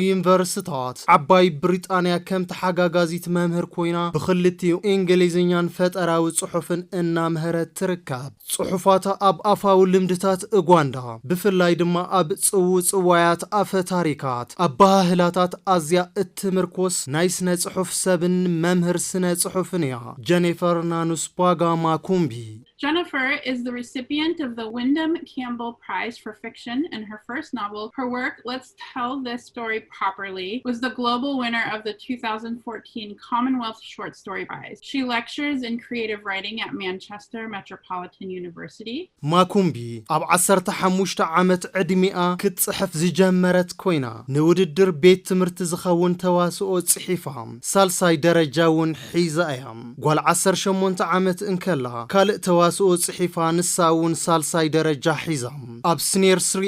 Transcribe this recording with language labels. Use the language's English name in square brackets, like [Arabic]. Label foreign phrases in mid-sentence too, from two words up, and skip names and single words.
[Tigrinya] ዩኒቨርሲቲታት ዓባይ ብሪጣንያ ከም ተሓጋጋዚት መምህር ኮይና ብኽልቲኡ እንግሊዝኛን ፈጠራዊ ጽሑፍን እናምህረት ትርከብ ጽሑፋታ ኣብ ኣፋዊ ልምድታት ኡጋንዳ ብፍላይ ድማ ኣብ ጽዋያት ኣፈ ታሪካት ኣብ ባህላታት ኣዝያ እትምርኮስ ናይ ስነ ጽሑፍ ሰብን መምህር ስነ ጽሑፍን እያ ጄኒፈር ናኑስባጋ ማኩምቢ [English] Jennifer is the recipient of the Wyndham Campbell Prize for Fiction, and her first novel, her work, Let's Tell This Story Properly, was the global winner of the 2014 Commonwealth Short Story Prize. She lectures in creative writing at Manchester Metropolitan University. [Tigrinya] ማኩምቢ ኣብ 15 ዓመት ዕድሚኣ ክትጽሕፍ ዝጀመረት ኮይና ንውድድር ቤት ትምህርቲ ዝኸውን ተዋስኦ ጽሒፋ ሳልሳይ ደረጃ እውን ሒዛ እያ ጓል 18 ዓመት እንከላ ካልእ ተዋስኦ ጽሒፋ ንሳውን ሳልሳይ ደረጃ ሒዛ ኣብ ስኔር 3